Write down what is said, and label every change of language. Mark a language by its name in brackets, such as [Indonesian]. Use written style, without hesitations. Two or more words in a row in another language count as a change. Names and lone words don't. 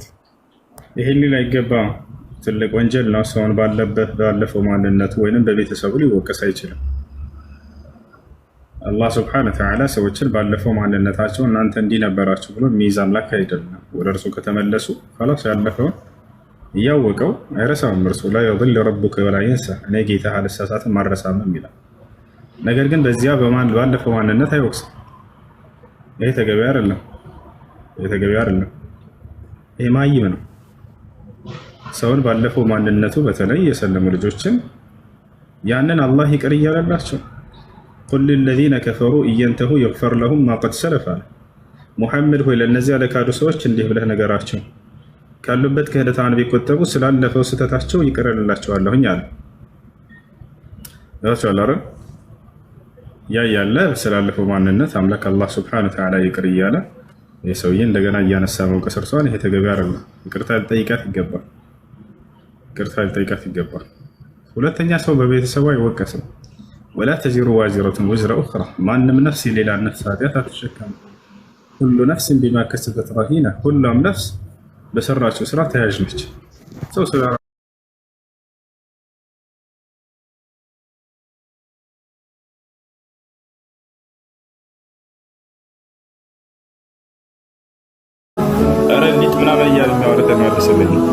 [Amharic] ይሄን ሊል አይገባም። ትልቅ ወንጀል ነው። ሰውን ባለፈው ማንነቱ ወይንም በቤተሰቡ ሊወቀስ አይችልም። አላህ [Arabic] سبحانه وتعالى [Amharic] ሰዎችን ባለፈው ማንነታቸው እናንተ እንዲህ ነበራችሁ ብሎ የሚይዝ አምላክ አይደለም። ወደ እርሱ ከተመለሱ خلاص ያለፈው እያወቀው አይረሳም። እርሱ ላይ [Arabic] يضل ربك ولا ينسى [Amharic] እኔ ጌታህ አልሳሳትም አልረሳም ይላል። ነገር ግን በዚያ ባለፈው ማንነት አይወቅስም። ይሄ ተገቢ አይደለም። ይሄ ማይም ነው። ሰውን ባለፈው ማንነቱ በተለይ የሰለሙ ልጆችን ያንን አላህ ይቅር እያለላቸው [Arabic] قل للذين كفروا إن ينتهوا يغفر لهم ما قد سلف [Amharic] ሙሐመድ ሆይ ለነዚያ ለካዱ ሰዎች እንዲህ ብለህ ነገራቸው ካሉበት ክህደታን ቢቆጠቡ ስላለፈው ስተታቸው ይቅርላቸዋለሁኝ አለ። ያቻላረ ያያለ ስላለፈው ማንነት አምላክ አላህ [Arabic] سبحانه وتعالى [Amharic] ይቅር እያለ የሰውዬ እንደገና እያነሳ መውቀስ እርሷን ይሄ ተገቢ አይደለም። ይቅርታ ሊጠይቃት ይገባል። ሁለተኛ ሰው በቤተሰቡ አይወቀስም። [Arabic] ولا تزر وازرة وزر أخرى [Amharic] ማንም ነፍስ የሌላ ነፍስ ኃጢአት አትሸከም። ሁሉ ነፍስ [Arabic] بما كسبت رهينة [Amharic] ሁሉም ነፍስ በሰራችው ስራ ተያዥ ነች። ሰው ስለ ረዲት ምናምን እያለ የሚያወረተ መልስልኝ።